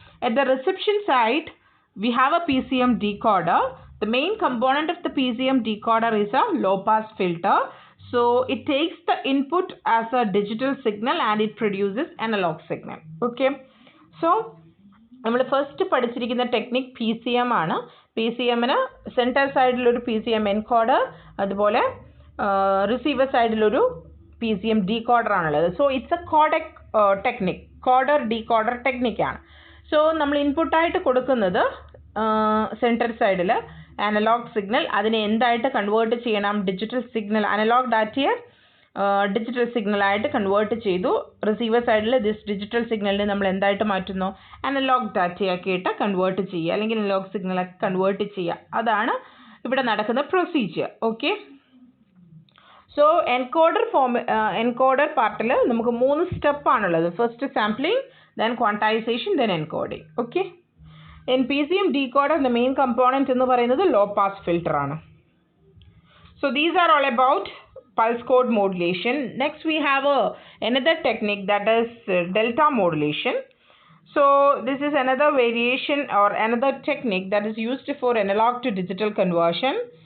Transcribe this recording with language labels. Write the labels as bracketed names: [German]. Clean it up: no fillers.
[English] At the reception side, we have a PCM decoder. The main component of the PCM decoder is a low pass filter. So it takes the input as a digital signal and it produces analog signal. Okay, so we first [Malayalam] പഠിച്ചിരിക്കുന്ന [English] Technique PCM ആണ്. [Malayalam] PCMന് centre സൈഡിലൊരു PCM encoder, അതുപോലെ receiver സൈഡിലൊരു PCM decoder ആണുള്ളത്. [English] So it's a codec technique, coder decoder ടെക്നിക്കാണ്. [Malayalam] So നമ്മൾ ഇൻപുട്ടായിട്ട് കൊടുക്കുന്നത് centre സൈഡിൽ analogue signal, അതിനെ എന്തായിട്ട് convert ചെയ്യണം? Digital signal, analogue ഡാറ്റയെ ഡിജിറ്റൽ സിഗ്നലായിട്ട് കൺവേർട്ട് ചെയ്തു. റിസീവർ സൈഡിൽ ദിസ് ഡിജിറ്റൽ സിഗ്നലിനെ നമ്മൾ എന്തായിട്ട് മാറ്റുന്നു? അനലോഗ് ഡാറ്റയാക്കിയിട്ട് കൺവേർട്ട് ചെയ്യുക, അല്ലെങ്കിൽ അനലോഗ് സിഗ്നലാക്കി കൺവേർട്ട് ചെയ്യുക. അതാണ് ഇവിടെ നടക്കുന്ന പ്രൊസീജിയർ. ഓക്കെ, സോ എൻകോഡർ പാർട്ടിൽ നമുക്ക് 3 സ്റ്റെപ്പാണുള്ളത്. [English] First sampling, then quantization, then encoding. Okay, in PCM decoder the main component [Malayalam] എന്ന് പറയുന്നത് [English] low pass filter ആണ്. So these are all about pulse code modulation. Next we have another technique, that is delta modulation. So this is another variation or another technique that is used for analog to digital conversion.